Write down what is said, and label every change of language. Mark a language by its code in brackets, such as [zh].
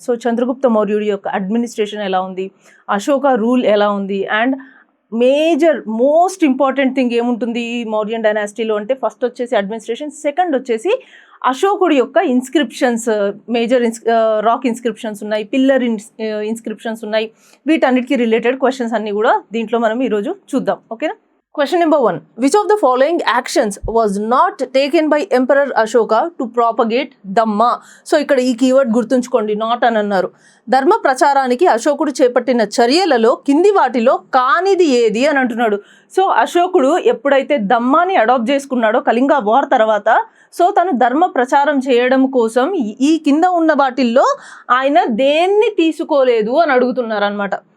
[te] So Chandragupta మౌర్యుడి యొక్క administration ఎలా ఉంది, అశోక రూల్ ఎలా ఉంది, [en] and most important thing [te] ఏముంటుంది ఈ మౌర్యన్ డైనాసిటీలో అంటే ఫస్ట్ వచ్చేసి అడ్మినిస్ట్రేషన్, సెకండ్ వచ్చేసి అశోకుడి యొక్క ఇన్స్క్రిప్షన్స్, రాక్ ఇన్స్క్రిప్షన్స్ ఉన్నాయి, పిల్లర్ ఇన్స్క్రిప్షన్స్ ఉన్నాయి. వీటన్నిటికీ [en] related questions [te] అన్ని కూడా దీంట్లో మనం ఈరోజు చూద్దాం. ఓకేనా? [en] Question number 1. Which of the following actions was not taken by Emperor Ashoka to propagate Dhamma? [te] So ఇక్కడ ఈ కీవర్డ్ గుర్తుంచుకోండి, నాట్ అని అన్నారు. ధర్మ ప్రచారానికి అశోకుడు చేపట్టిన చర్యలలో కింది వాటిలో కానిది ఏది అని అంటున్నాడు. సో అశోకుడు ఎప్పుడైతే ధమ్మాని అడాప్ట్ చేసుకున్నాడో కళింగ వార్ తర్వాత, సో తను ధర్మ ప్రచారం చేయడం కోసం ఈ కింద ఉన్న వాటిల్లో ఆయన దేన్ని తీసుకోలేదు అని అడుగుతున్నారు అనమాట.